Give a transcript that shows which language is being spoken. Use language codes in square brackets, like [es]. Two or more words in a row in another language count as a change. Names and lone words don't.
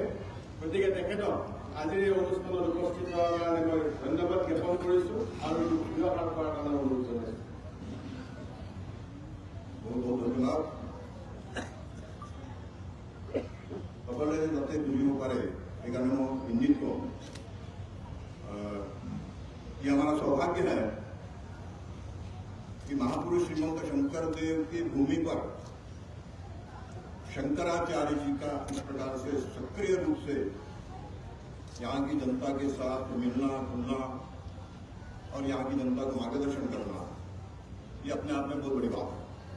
[as] গতিকে তেখেতক আজিৰ এই অনুষ্ঠানত উপস্থিত হোৱাৰ কাৰণে মই ধন্যবাদ জ্ঞাপন কৰিছোঁ আৰু ব্যৱহাৰ কৰাৰ কাৰণে অনুৰোধ জনাইছোঁ। বহুত বহুত ধন্যবাদ। সকলে যাতে বুঝিব পাৰে সেইকাৰণে মই ইংগিত কম। [hi] ये हमारा सौभाग्य है कि महापुरुष श्रीमंत शंकर देव की भूमि पर शंकराचार्य जी का इस प्रकार से सक्रिय रूप से यहाँ की जनता के साथ मिलना जुलना और यहाँ की जनता को मार्गदर्शन करना, ये अपने आप में बहुत बड़ी बात है।